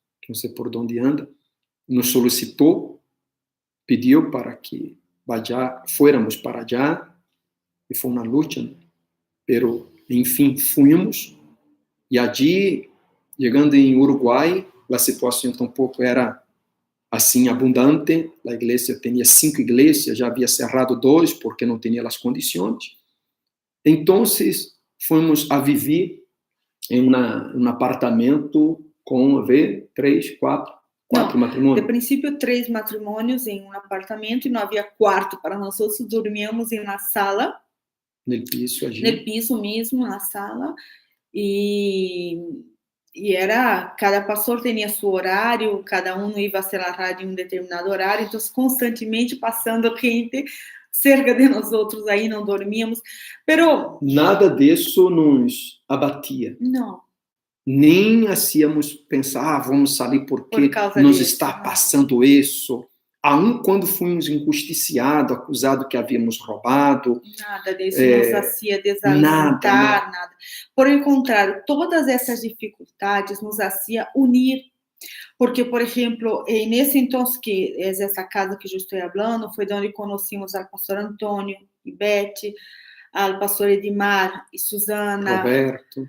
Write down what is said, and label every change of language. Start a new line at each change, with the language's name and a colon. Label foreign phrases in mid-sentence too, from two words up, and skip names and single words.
Portuguese: não sei por onde anda, nos solicitou, pediu para que fôramos para allá, e foi uma luta, pero, enfim, fomos, e allí, chegando em Uruguai, a situação tampouco era assim abundante, a igreja tinha 5 igrejas, já havia cerrado 2 porque não tinha as condições. Então, fomos a viver em um apartamento com 4 matrimônios. De princípio, 3 matrimônios em um apartamento e não havia quarto para nós outros, dormíamos em uma sala. No piso, allí. No piso mesmo, na sala. E cada pastor tinha seu horário, cada um ia ser a rádio em um determinado horário, então constantemente passando gente cerca de nós outros, aí não dormíamos. Pero nada disso nos abatia. Não. Nem hacíamos pensar, vamos sair porque nos está passando isso. Aun quando fomos injusticiados, acusados que havíamos roubado. Nada disso nos hacía desalentar, nada.
Spanish: Por el
Portuguese: contrário, todas essas dificuldades nos hacía unir. Porque, por exemplo, nesse entonces que é essa casa que eu estou falando, foi onde conhecemos ao pastor Antônio e Beth, ao pastor Edmar e Susana. Roberto.